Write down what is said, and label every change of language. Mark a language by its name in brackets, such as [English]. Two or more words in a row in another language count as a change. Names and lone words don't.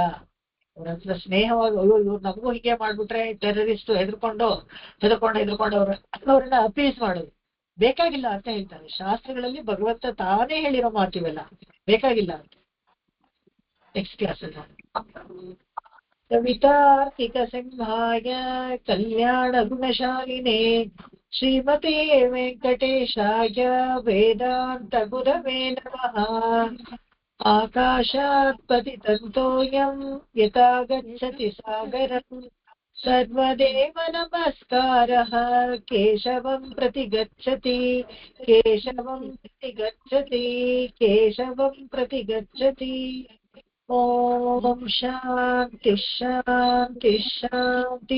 [Kannada] ಅವ್ರ ಹತ್ರ ಸ್ನೇಹವಾಗಿ ಅಯ್ಯೋ ಇವ್ರು ನಮಗೂ ಹೀಗೆ ಮಾಡ್ಬಿಟ್ರೆ ಟೆರರಿಸ್ಟ್ ಹೆದರ್ಕೊಂಡು ಅವ್ರನ್ನ ಅಪೀಸ್ ಮಾಡೋದು ಬೇಕಾಗಿಲ್ಲ ಅಂತ ಹೇಳ್ತಾರೆ. ಶಾಸ್ತ್ರಗಳಲ್ಲಿ ಭಗವಂತ ತಾನೇ ಹೇಳಿರೋ ಮಾತಿವೆಲ್ಲ ಬೇಕಾಗಿಲ್ಲ ಅಂತ. [English] next class [Sanskrit] ಅಲ್ಲಿ ಕವಿತಾರ್ಕಿಕ ಸಿಂಹಾಯ ಕಲ್ಯಾಣ ಗುಣಶಾಲಿನೇ ಶ್ರೀಮತೆ ವೆಂಕಟೇಶಾಯ ವೇದಾಂತ ಗುರವೇ ನಮಃ. ಆಕಾಶಾತ್ ಪತಿತಂತೋಯಂ ಯಥಾ ಗಚ್ಚತಿ ಸಾಗರಂ ಸರ್ವದೇವ ನಮಸ್ಕಾರಃ ಕೇಶವಂ ಪ್ರತಿ ಗಚ್ಚತಿ ಓಂ ಶಾಂತಿ ಶಾಂತಿ ಶಾಂತಿ.